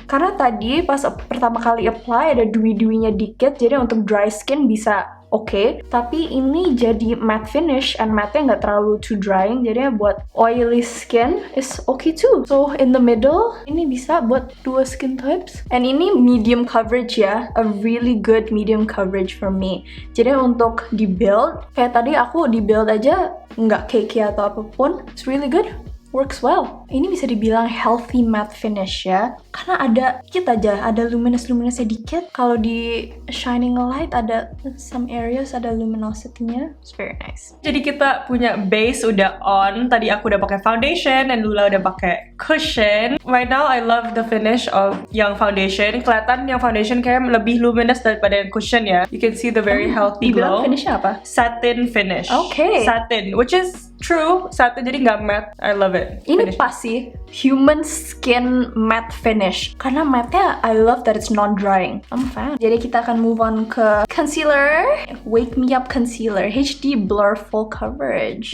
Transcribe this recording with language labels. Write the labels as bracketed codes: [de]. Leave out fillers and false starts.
[id] Karena tadi pas pertama kali apply ada dewy-dewinya dikit, jadi untuk dry skin bisa okay. Tapi ini jadi matte finish, and matte-nya nggak terlalu [en] too drying, [id] jadinya buat oily skin [en] is okay too. So in the middle, [id] ini bisa buat dua skin types. [en] And ini medium coverage ya, a really good medium coverage for me. [id] Jadi untuk di build, kayak tadi aku di build aja nggak cakey atau apapun, [en] it's really good. works well. [id] Ini bisa dibilang healthy matte finish ya, karena ada dikit aja, ada luminous sedikit. Kalau di shining light ada [en] some areas [id] ada luminosity-nya. [en] It's very nice. [id] Jadi kita punya base udah on. Tadi aku udah pakai foundation dan Lula udah pakai cushion. [en] Right now I love the finish of yang foundation. [id] Kelihatan yang foundation kayak lebih luminous daripada yang cushion ya. [en] You can see the very healthy glow. [id] Finishnya apa? [en] Satin finish. Okay. Satin, which is true. [id] Satin jadi nggak matte. [en] I love it. [id] Ini pas sih, human skin matte finish. Karena matte-nya, [en] I love that it's non-drying. I'm a fan. [id] Jadi kita akan move on ke concealer. Wake Me Up Concealer HD Blur Full Coverage.